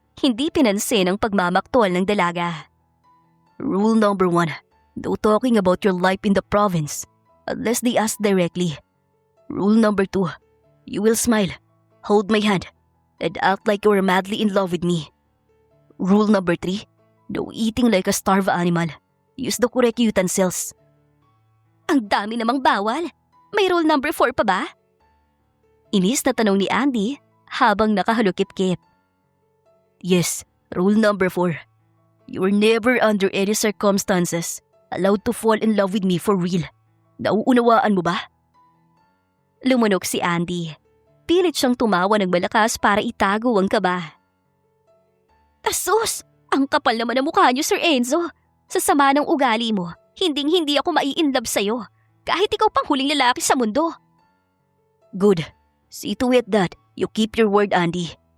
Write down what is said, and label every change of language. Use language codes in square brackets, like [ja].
[tl] Hindi pinansin ang pagmamaktol ng dalaga. [en] Rule number 1. No talking about your life in the province unless they ask directly. Rule number 2. You will smile, hold my hand, and act like you are madly in love with me. Rule number 3. No eating like a starved animal. Use the correct utensils. [tl] Ang dami namang bawal. May [en] rule number 4 [tl] pa ba? Inis na tanong ni Andy habang nakahalukip-kip. [en] Yes, rule number 4. You were never under any circumstances allowed to fall in love with me for real. [tl] Nauunawaan mo ba? Lumunok si Andy. Pilit siyang tumawa ng malakas para itago ang kaba. Asus! Ang kapal naman ng mukha niyo, Sir Enzo. Sa sama ng ugali mo, hinding-hindi ako mai-inlove sa'yo. Kahit ikaw pang huling lalaki sa mundo. [en] Good. See to it that you keep your word, Andy.